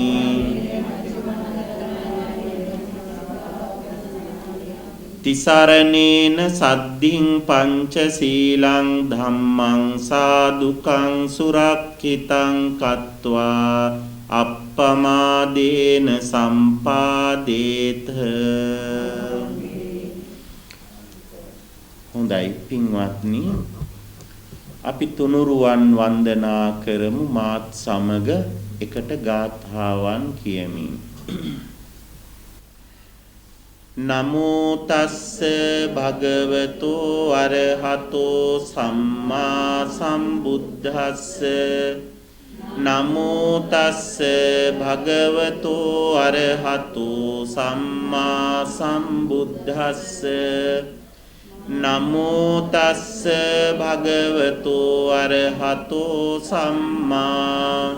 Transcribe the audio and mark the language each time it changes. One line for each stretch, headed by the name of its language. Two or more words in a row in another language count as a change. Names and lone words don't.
Pali: Tisaranena saddhiṃ pañcasīlaṃ dhammaṃ sādukam surakkhitam kattvā appamādena sampādetha
Sinhala: හොඳයි පින්වත්නි අපි තුනුරුවන් වන්දනා කරමු මාත් සමග එකට ගාථාවන් කියමින්
Pali: නමෝ තස්ස භගවතෝ අරහතෝ සම්මා සම්බුද්දස්ස නමෝ තස්ස භගවතෝ අරහතෝ සම්මා සම්බුද්දස්ස නමෝ තස්ස භගවතෝ අරහතෝ සම්මා